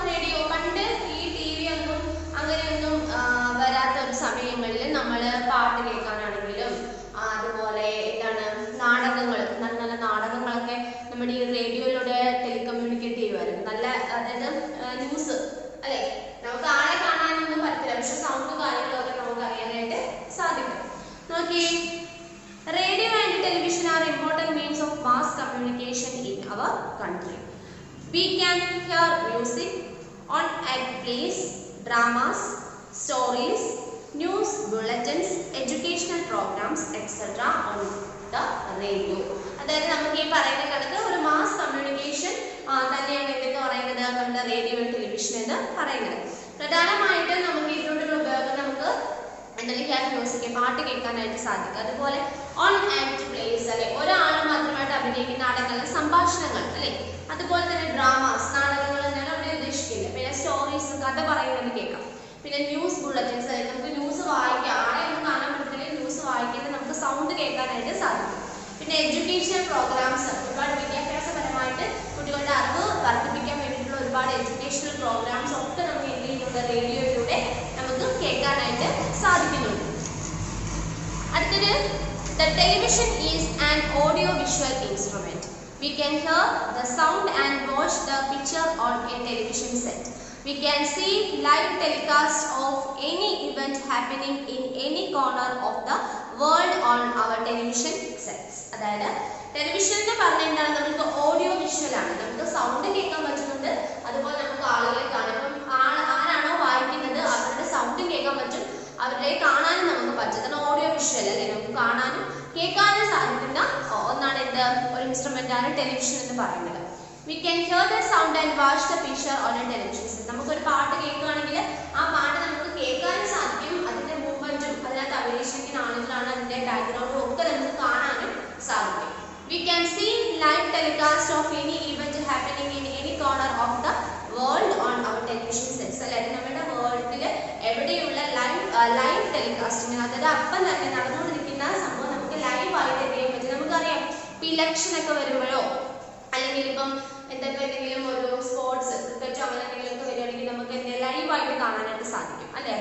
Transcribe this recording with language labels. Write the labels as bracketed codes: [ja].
[ml] Radio പണ്ട് ഈ T V ഒന്നും അങ്ങനെയൊന്നും വരാത്ത ഒരു സമയങ്ങളിൽ നമ്മൾ പാട്ട് കേൾക്കാനാണെങ്കിലും അതുപോലെ എന്താണ് നാടകങ്ങൾ, നല്ല നല്ല നാടകങ്ങളൊക്കെ നമ്മുടെ ഈ റേഡിയോയിലൂടെ ടെലികമ്മ്യൂണിക്കേറ്റ് ചെയ്യുമായിരുന്നു. നല്ല അതായത് ന്യൂസ് അല്ലേ. നമുക്ക് ആളെ കാണാനൊന്നും പറ്റില്ല, പക്ഷെ സൗണ്ട് കാര്യങ്ങളൊക്കെ നമുക്ക് അറിയാനായിട്ട് സാധിക്കും. [en] നോക്കിയേ, radio and television are important means of mass communication in our country. We can hear music on act plays, dramas, stories, news bulletins, educational programs, etc. on the radio. [ml] അതായത് നമുക്ക് ഈ പറയുന്ന കണക്ക് ഒരു മാസ് കമ്മ്യൂണിക്കേഷൻ തന്നെയാണ് എന്തെന്ന് പറയുന്നത് നമ്മുടെ റേഡിയോ ടെലിവിഷൻ എന്ന് പറയുന്നത്. പ്രധാനമായിട്ട് നമുക്ക് ഇതിലൂടെയുള്ള ഉപയോഗം നമുക്ക് എന്തെങ്കിലും മ്യൂസിക് പാട്ട് കേൾക്കാനായിട്ട് സാധിക്കും. അതുപോലെ ഓൺ ആക്ട് പ്ലേസ് അല്ലെ, ഒരാൾ മാത്രമായിട്ട് അഭിനയിക്കുന്ന നാടകങ്ങൾ, സംഭാഷണങ്ങൾ അല്ലെ, അതുപോലെ തന്നെ ഡ്രാമാസ്, നാടകങ്ങൾ തന്നെയാണ് അവിടെ ഉദ്ദേശിക്കുന്നത്. പിന്നെ സ്റ്റോറീസ്, കഥ പറയുന്നത് കേൾക്കാം. പിന്നെ ന്യൂസ് ബുള്ളറ്റിൻസ് അല്ലെ, നമുക്ക് ന്യൂസ് വായിക്കാം, ആളെ ഒന്നും കാണാൻ പറ്റില്ലെങ്കിൽ ന്യൂസ് വായിക്കുന്നത് നമുക്ക് സൗണ്ട് കേൾക്കാനായിട്ട് സാധിക്കും. പിന്നെ എഡ്യൂക്കേഷൻ പ്രോഗ്രാംസ്, ഒരുപാട് വിദ്യാഭ്യാസപരമായിട്ട് കുട്ടികളുടെ അറിവ് വർദ്ധിപ്പിക്കാൻ വേണ്ടിയിട്ടുള്ള ഒരുപാട് എഡ്യൂക്കേഷണൽ പ്രോഗ്രാംസ് ഒക്കെ നമുക്ക് എന്ത് ചെയ്യുന്നുണ്ട്, റേഡിയോയിലൂടെ നമുക്ക് കേൾക്കാനായിട്ട് സാധിക്കുന്നുണ്ട്. [en] അടുത്തത്, the television is an audio visual instrument. We can hear the sound and watch the picture on a television set. We can see live telecast of any event happening in any corner of the world on our television sets. [ml] അതായത് television എന്ന് പറഞ്ഞാൽ എന്താണ്, നമുക്ക് audio visual ആണ്. നമുക്ക് sound കേൾക്കാൻ പറ്റുന്നുണ്ട്, അതുപോലെ നമുക്ക് ആളുകളെ കാണാം. ഇപ്പം ആരാണോ വായിക്കുന്നത് അവരുടെ സൗണ്ടും കേൾക്കാൻ പറ്റും, അവരെ കാണാനും നമുക്ക് പറ്റും. അതാണ് ഓഡിയോ വിഷ്വൽ അല്ലെ. നമുക്ക് കാണാനും കേൾക്കാനും സാധിക്കുന്ന ഒന്നാണ് എന്ത്, ഒരു ഇൻസ്ട്രുമെന്റ് ആണ് ടെലിവിഷൻ എന്ന് പറയുന്നത്. [en] We can hear the sound and watch the picture on a television set. [ml] നമുക്കൊരു പാട്ട് കേൾക്കുകയാണെങ്കിൽ ആ പാട്ട് നമുക്ക് കേൾക്കാനും സാധിക്കും, അതിന്റെ മൂവ്മെന്റും അതിനകത്ത് അഭിനയിച്ചിരിക്കുന്ന ആളുകളാണ്, അതിന്റെ ബാക്ക്ഗ്രൗണ്ടും ഒക്കെ നമുക്ക് കാണാനും സാധിക്കും. [en] We can see live telecast of any event happening in any corner of the world on our television sets. [ml] അതായത് നമ്മുടെ വേൾഡിൽ എവിടെയുള്ള ലൈവ് ടെലികാസ്റ്റിംഗ്, അതായത് അപ്പം തന്നെ നടന്നുകൊണ്ടിരിക്കുന്ന സംഭവം നമുക്ക് ലൈവ് ആയിട്ട് ചെയ്യാൻ പറ്റും. നമുക്കറിയാം ഇപ്പം ഇലക്ഷൻ ഒക്കെ വരുമ്പോഴോ അല്ലെങ്കിൽ ഇപ്പം എന്തെങ്കിലും ഒരു സ്പോർട്സ്, ക്രിക്കറ്റോ അങ്ങനെ എന്തെങ്കിലുമൊക്കെ വരികയാണെങ്കിൽ നമുക്ക് ലൈവായിട്ട് കാണാനായിട്ട് സാധിക്കും അല്ലേ.